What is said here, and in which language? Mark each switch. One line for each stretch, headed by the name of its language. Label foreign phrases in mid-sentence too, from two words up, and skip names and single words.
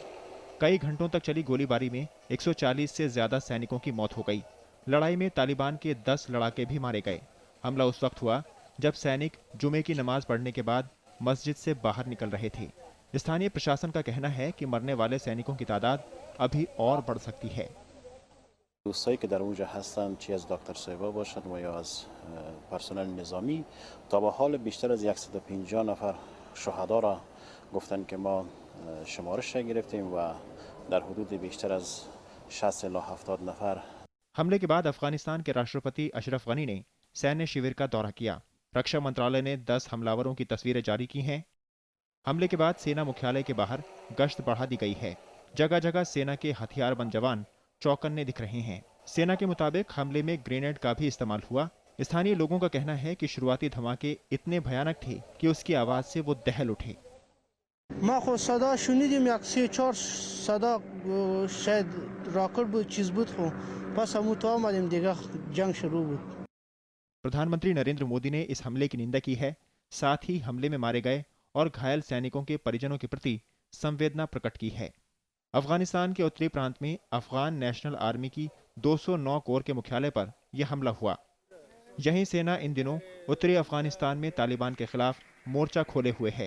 Hindi: कई घंटों तक चली गोलीबारी में 140 से ज्यादा सैनिकों की मौत हो गई। लड़ाई में तालिबान के 10 लड़ाके भी मारे गए। हमला उस वक्त हुआ जब सैनिक जुमे की नमाज पढ़ने के बाद मस्जिद से बाहर निकल रहे थे। स्थानीय प्रशासन का कहना है कि मरने वाले सैनिकों की तादाद अभी और बढ़ सकती है।
Persian: دوستایی که در اونجا هستند چه از دکتر صاحبا باشند و یا از پرسنل نظامی تا به حال بیشتر از 150 نفر شهدا را گفتند که ما شمارش گرفتیم و در حدود بیشتر از 60 الی 70 نفر।
Hindi: हमले के बाद अफगानिस्तान के राष्ट्रपति अशरफ गनी ने सैन्य शिविर का दौरा किया। रक्षा मंत्रालय ने 10 हमलावरों की तस्वीरें जारी की हैं। हमले के बाद सेना मुख्यालय के बाहर गश्त बढ़ा दी गई है। जगह जगह सेना के हथियारबंद जवान चौकन्ने दिख रहे हैं। सेना के मुताबिक हमले में ग्रेनेड का भी इस्तेमाल हुआ। स्थानीय लोगों का कहना है कि शुरुआती धमाके इतने भयानक थे कि उसकी आवाज से वो दहल उठे।
Persian: ما خود صدا شنیدیم یک 3-4 صدا شاید راکت بود چیز بود خو پس همون تو آمدیم دیگه جنگ شروع بود।
Hindi: प्रधानमंत्री नरेंद्र मोदी ने इस हमले की निंदा की है। साथ ही हमले में मारे गए और घायल सैनिकों के परिजनों के प्रति संवेदना प्रकट की है। अफगानिस्तान के उत्तरी प्रांत में अफगान नेशनल आर्मी की 209 कोर के मुख्यालय पर यह हमला हुआ। यही सेना इन दिनों उत्तरी अफगानिस्तान में तालिबान के खिलाफ मोर्चा खोले हुए है।